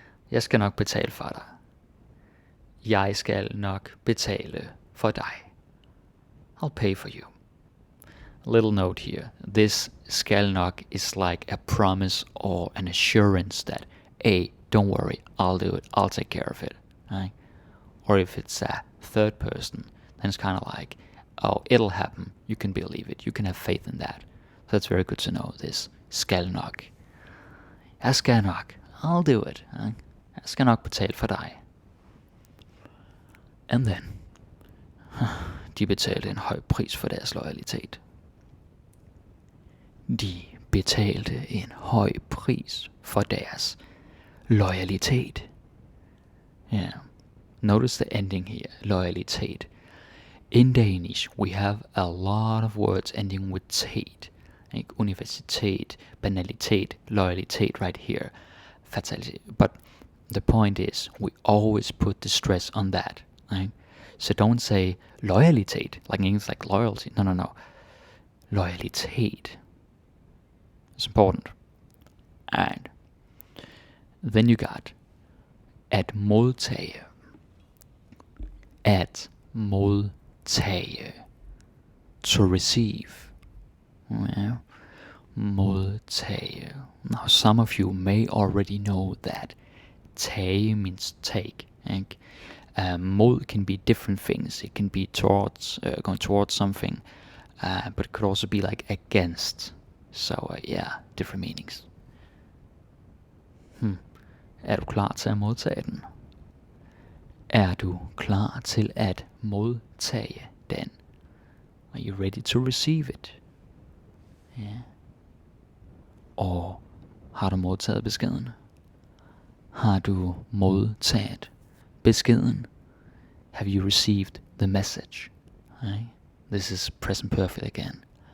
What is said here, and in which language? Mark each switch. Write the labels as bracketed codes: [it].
[da] Jeg skal nok betale for dig. Jeg skal nok betale for dig. [en] I'll pay for you. A little note here. This skal nok is like a promise or an assurance that, hey, don't worry, I'll do it. I'll take care of it. Right? Or if it's a third person, then it's kind of like, oh, it'll happen. You can believe it. You can have faith in that. So it's very good to know this. [da] Skal nok. Jeg skal nok. [en] I'll do it. [da] Jeg skal nok betale for dig. [en] And then, [da] de betalte en høj pris for deres loyalitet. De betalte en høj pris for deres loyalitet. [en] Yeah. Notice the ending here, loyalitet. In Danish, we have a lot of words ending with tate. Universitet, banalitet, loyalitet right here. Fatality. But the point is, we always put the stress on that. Right? So don't say loyalitet, like in English, like loyalty. No. Loyalitet. It's important. And then you got [da] at modtage. At modtage. [en] To receive. Yeah. [da] Modtage. [en] Now some of you may already know that tage means take. Mod can be different things. It can be towards, going towards something, but it could also be like against. So yeah, different meanings. [da] Er du klar til at modtage den? Er du klar til at modtage den? [en] Are you ready to receive it? [da] Ja. Og har du modtaget beskeden? Har du modtaget beskeden? [en] Have you received the message? Right? This is present perfect again.